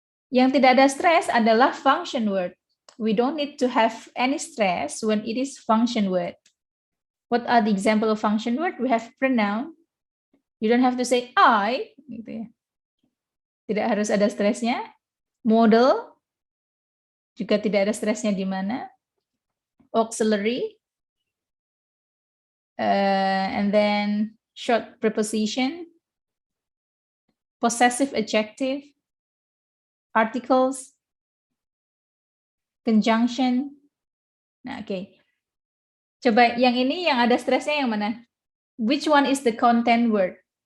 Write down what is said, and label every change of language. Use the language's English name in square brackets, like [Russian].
[Indonesian] Yang tidak ada stress adalah function word. [English] We don't need to have any stress when it is function word. What are the example of function word? We have pronoun. You don't have to say I. [Indonesian] Gitu ya. Tidak harus ada stresnya. Modal. Juga tidak ada stresnya di mana. [English] Auxiliary. And then short preposition. Possessive adjective. Articles. Conjunction. Nah, oke. [Indonesian] Coba yang ini yang ada stresnya yang mana? [English] Which one is the content word?